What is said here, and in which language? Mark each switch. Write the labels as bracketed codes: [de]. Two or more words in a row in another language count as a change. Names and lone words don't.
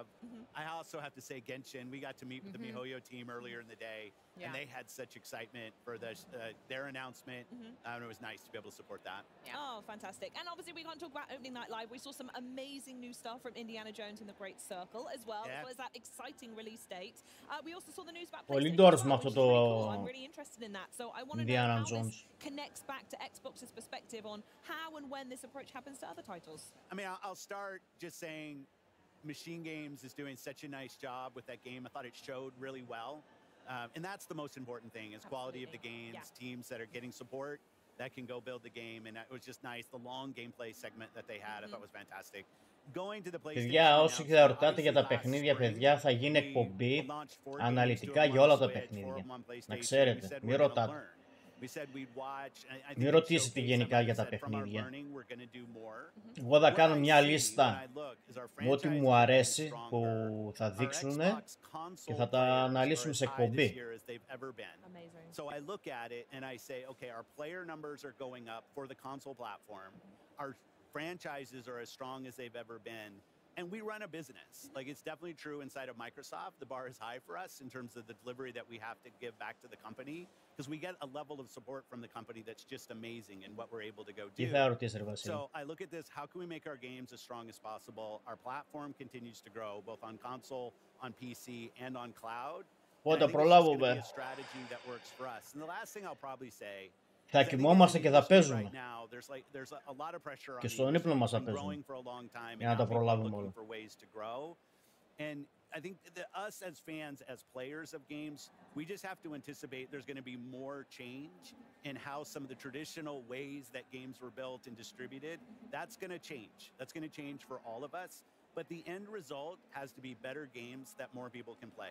[en] I also have to say Genshin, we got to meet with the MiHoYo team earlier in the day, and they had such excitement for their announcement, and it was nice to be able to support that. Oh, fantastic. And obviously we can't talk about opening night live. We saw some amazing new stuff from Indiana Jones and the Great Circle as well as that exciting release date. We also saw the news about [el] Πολύ [en] PlayStation [el] ντόρος [en] 5, [el] με αυτό [en] which is [el] το [en] really cool. I'm really interested in that. So I want to know Indiana how Jones. this connects back to Xbox's perspective on how and when this approach happens to other titles. I mean, I'll start just saying Machine Games is doing such a nice job with that game. I thought it showed really well. And that's the most important thing, is quality of the games, teams that are getting support that can go build the game. And it was just nice. The long gameplay segment that they had, I thought was fantastic. Going to the PlayStation. [el] Παιδιά, όσοι θα ρωτάτε για τα παιχνίδια, παιδιά, θα γίνει εκπομπή αναλυτικά για όλα τα παιχνίδια. Να ξέρετε, μην ρωτάτε. Μην ρωτήσετε γενικά για τα παιχνίδια. Εγώ θα κάνω μια λίστα με ό,τι μου αρέσει που θα δείξουν και θα τα αναλύσουμε σε εκπομπή. [en] So I look at it and I say, okay, our player numbers are going up for the console platform. Our franchises are as strong as they've ever been. And we run a business. Like, it's definitely true inside of Microsoft. The bar is high for us in terms of the delivery that we have to give back to the company, because we get a level of support from the company that's just amazing in what we're able to go do. So I look at this, how can we make our games as strong as possible? Our platform continues to grow, both on console, on PC, and on cloud. And I think it's going to be a strategy that works for us. And the last thing I'll probably say, [el] θα κοιμόμαστε και θα παίζουμε. Και στον ύπνο μας θα παίζουμε. Για να τα προλάβουμε όλα. [en] And I think that us as fans, as players of games, we just have to anticipate there's going to be more change in how some of the traditional ways that games were built and distributed. That's going to change. That's going to change for all of us. But the end result has to be better games that more people can play.